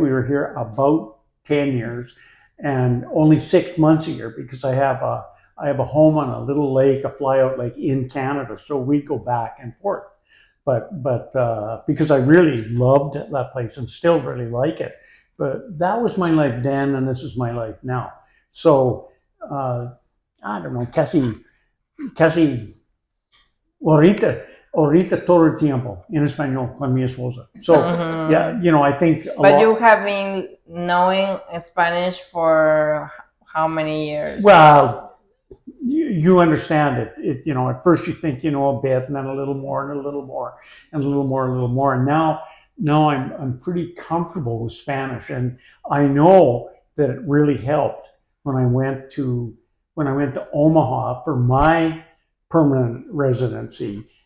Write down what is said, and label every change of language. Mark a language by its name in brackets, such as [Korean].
[English] We were here about 10 years. And only 6 months a year because I have a home on a little lake, a flyout lake in Canada, so we go back and forth. But because I really loved that place and still really like it, but that was my life then, and this is my life now. So I don't know, [Spanish] casi ahorita todo el tiempo en español con mi esposa. [English] So yeah, I think. But you have been knowing Spanish for how many years? Well, you understand it. At first you think you know a bit, and then a little more, and a little more, and a little more, and a little more. And now I'm pretty comfortable with Spanish, and I know that it really helped when I went to Omaha for my permanent residency.